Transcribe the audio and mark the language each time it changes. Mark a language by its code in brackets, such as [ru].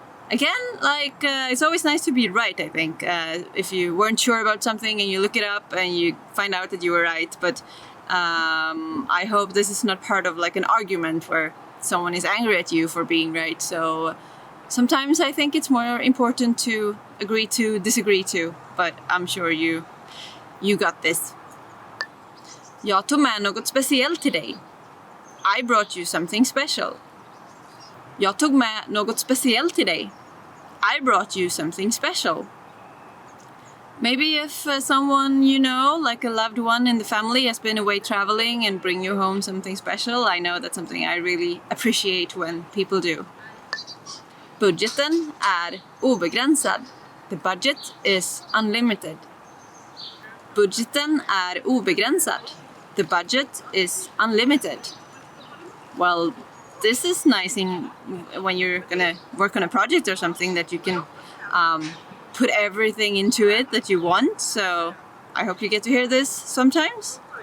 [en] Again, it's always nice to be right, I think. If you weren't sure about something and you look it up and you find out that you were right. But I hope this is not part of an argument where someone is angry at you for being right. So sometimes I think it's more important to agree to disagree to. But I'm sure you got this. [sv] Jag tog med något speciellt till dig. [en] I brought you something special. [sv] Jag tog med något speciellt till dig. [en] I brought you something special. Maybe if someone you know, like a loved one in the family, has been away traveling and bring you home something special, I know that's something I really appreciate when people do. [sv] Budgeten är obegränsad. [en] The budget is unlimited. [sv] Budgeten är obegränsad. [en] The budget is unlimited. Well, this is nice when you're gonna work on a project or something, that you can put everything into it that you want. So I hope you get to hear this sometimes.